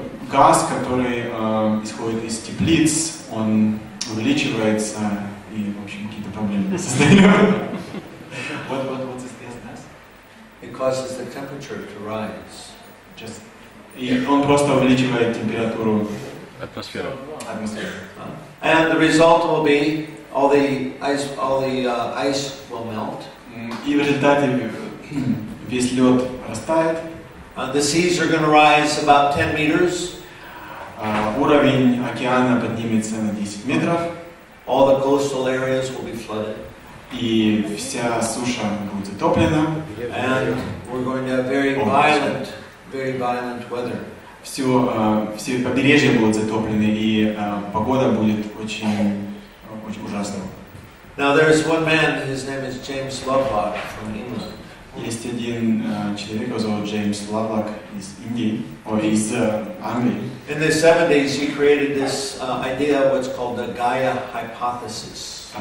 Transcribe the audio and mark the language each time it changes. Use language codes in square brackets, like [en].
[ru] Газ, который исходит из теплиц, он увеличивается и, в общем, какие-то проблемы создает. [en] What's this gas? It causes the temperature to rise. [ru] И он просто увеличивает температуру атмосферы. [en] And the result will be all the ice will melt. [ru] И в результате весь лед растает. [en] The seas are going to rise about 10 meters. [ru] Уровень океана поднимется на 10 метров. [en] All the coastal areas will be flooded. [ru] И вся суша будет затоплена. [en] And we're going to have very violent weather. [ru] Все побережья будут затоплены, и погода будет очень ужасной. [en] Now there's one man, his name is James Lovelock from England. [ru] Есть один человек, его зовут Джеймс Лавлок из Индии, из Англии. [en] In the 70s, he created this idea of what's called the Gaia hypothesis.